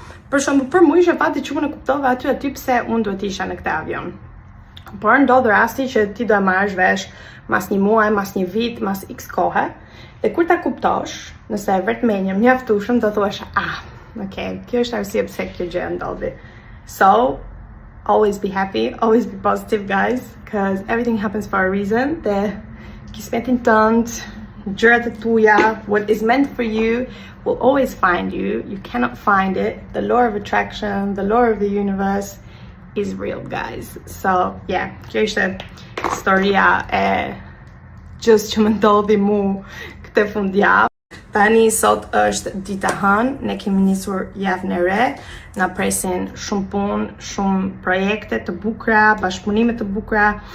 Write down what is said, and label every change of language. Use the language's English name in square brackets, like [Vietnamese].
[Albanian] Për shembull, për mua ishte fati që unë kuptova aty pse unë duhet isha në këtë avion. Por ndodh rasti që ti do e marrësh vesh mas një muaj, mas një vit, mas x kohë, dhe kur ta kuptosh, nëse vetë menjëm mjaftueshëm, do thuash, okay, kjo është arsye pse kjo gjë ndodhi. [English] So, always be happy, always be positive, guys, because everything happens for a reason. [Albanian] Dhe kismetin tënd, gjërat e tuja, [English] what is meant for you will always find you. You cannot find it. The law of attraction, the law of the universe is real, guys. [Albanian] So, yeah, kjo ishte historia e just që më ndodhi mu këtë fundjavë. Tani sot është dita hënë, ne kemi nisur javën e re, na presin shumë punë, shumë projekte të bukura, bashkëpunime të bukura.